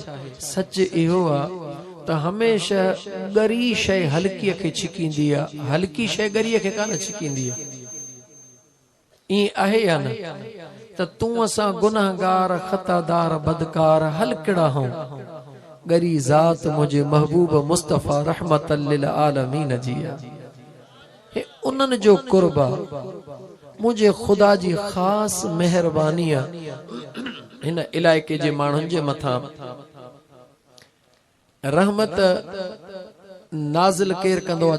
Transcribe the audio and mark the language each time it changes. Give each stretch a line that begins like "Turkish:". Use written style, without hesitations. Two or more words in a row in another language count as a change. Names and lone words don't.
Sindhi: सच इहो आहे त हमेशह ॻरी शइ हल्कीअ खे छिकींदी आहे, हल्की शइ ॻरीअ खे कान छिकींदी आहे। ईअं आहे या न त तूं असां गुनाहगार खतादार बदकार हलकड़ा हूं, ॻरी ज़ात मुंहिंजे महबूब मुस्तफ़ा
Arabic: رحمة للعالمين
Sindhi: जी आहे। उन्हनि जो कुर्ब आहे, मुंहिंजे ख़ुदा जी ख़ासि महिरबानी आहे हिन इलाइके जे माण्हुनि जे मथां। रहमत नाज़िल केर कंदो आहे?